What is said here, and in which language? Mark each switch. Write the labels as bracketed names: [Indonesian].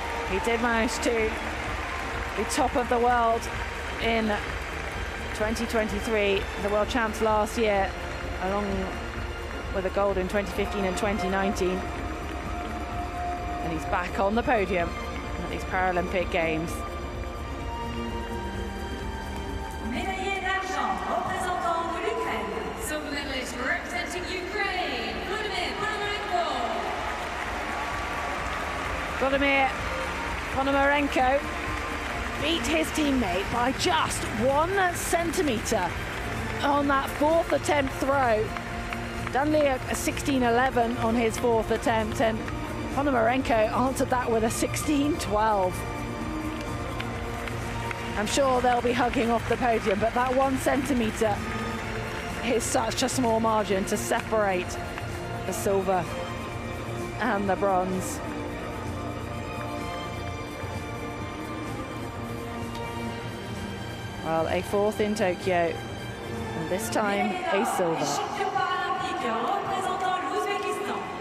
[English] He did manage to be top of the world in 2023, the world champs last year, along with a gold in 2015 and 2019. And he's back on the podium at these Paralympic Games. [French] Médaillé d'argent représentant de l'Ukraine. [English] Silver medalist representing Ukraine, Vladimir Ponomarenko. Vladimir Ponomarenko beat his teammate by just 1 centimetre on that fourth attempt throw. Daniluk a 16.11 on his fourth attempt, and Ponomarenko answered that with a 16.12. I'm sure they'll be hugging off the podium, but that 1 centimetre is such a small margin to separate the silver and the bronze. Well, a fourth in Tokyo, and this time a silver. [French] Champion paralympique représentant l'Ouzbékistan.